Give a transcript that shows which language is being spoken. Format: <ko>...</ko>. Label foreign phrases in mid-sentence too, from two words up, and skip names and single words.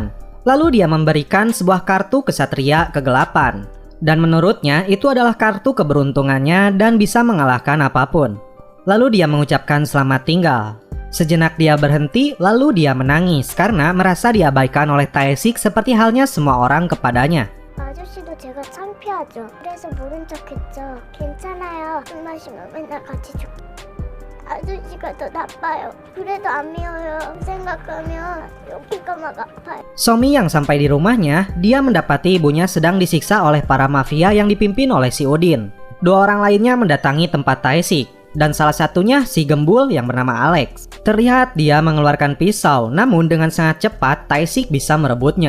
<id>Lalu dia memberikan sebuah kartu kesatria kegelapan. Dan menurutnya itu adalah kartu keberuntungannya dan bisa mengalahkan apapun. Lalu dia mengucapkan selamat tinggal. Sejenak dia berhenti, lalu dia menangis karena merasa diabaikan oleh Tae-sik seperti halnya semua orang kepadanya.</id> <ko>아저씨도 제가 창피하죠. 그래서 모른 척했죠. 괜찮아요. 술 마시면 맨날 같이 죽. 아저씨가 더 나빠요. 그래도 안 미워요. 생각하면 여기가 막 아파요.</ko> <id>Somi yang sampai di rumahnya, dia mendapati ibunya sedang disiksa oleh para mafia yang dipimpin oleh si Udin. Dua orang lainnya mendatangi tempat Tae-sik, dan salah satunya si gembul yang bernama Alex. Terlihat dia mengeluarkan pisau, namun dengan sangat cepat Tae-sik bisa merebutnya.</id>